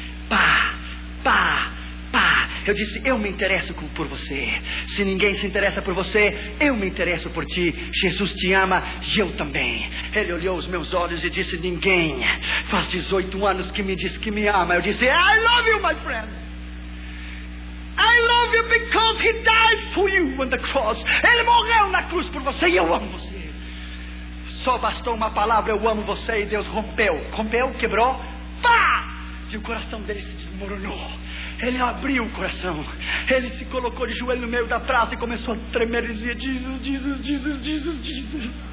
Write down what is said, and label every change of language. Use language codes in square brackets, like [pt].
[pt] Pá, pá, pá. Eu disse, eu me interesso por você. Se ninguém se interessa por você, eu me interesso por ti. Jesus te ama e eu também. Ele olhou os meus olhos e disse, ninguém faz 18 anos que me diz que me ama. Eu disse, [en] I love you, my friend. I love you because he died for you on the cross. [pt] Ele morreu na cruz por você e eu amo você. Só bastou uma palavra, eu amo você, e Deus rompeu. Rompeu, quebrou, pá! E o coração dele se desmoronou. Ele abriu o coração. Ele se colocou de joelho no meio da praça e começou a tremer e dizia, Jesus, Jesus, Jesus, Jesus, Jesus.